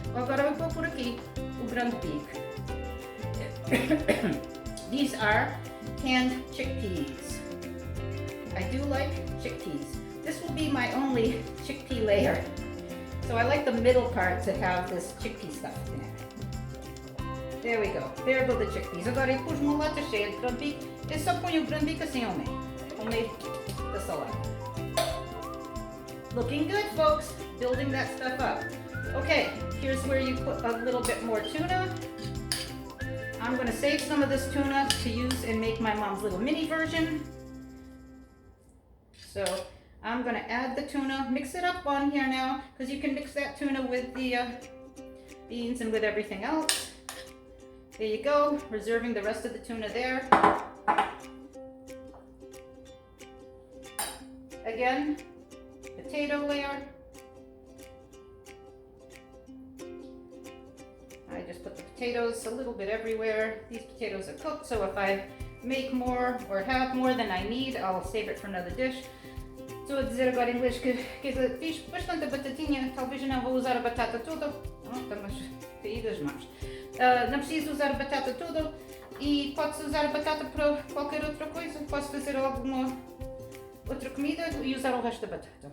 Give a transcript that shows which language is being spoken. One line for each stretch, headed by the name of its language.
Portuguese: Agora eu vou por aqui o grão de bico.
English: These are canned chickpeas. I do like chickpeas. This will be my only chickpea layer. So I like the middle part to have this chickpea stuff in it. There we go. There go the chickpeas.
Portuguese: Agora eu pus uma lata cheia de grão de bico. Eu só ponho o grão de bico assim ao meio da salada.
English: Looking good, folks. Building that stuff up. Okay, here's where you put a little bit more tuna. I'm going to save some of this tuna to use and make my mom's little mini version. So I'm going to add the tuna, mix it up on here now, because you can mix that tuna with the beans and with everything else. There you go, reserving the rest of the tuna there. Again, potato layer. I just put the potatoes a little bit everywhere. These potatoes are cooked, so if I make more or have more than I need, I'll save it for another dish.
Portuguese: Estou a dizer agora em inglês que fiz bastante batatinha, talvez não vou usar a batata toda. Estamos caídas as mãos. Não preciso usar a batata toda e pode-se usar a batata para qualquer outra coisa. Posso fazer alguma outra comida e usar o resto da batata.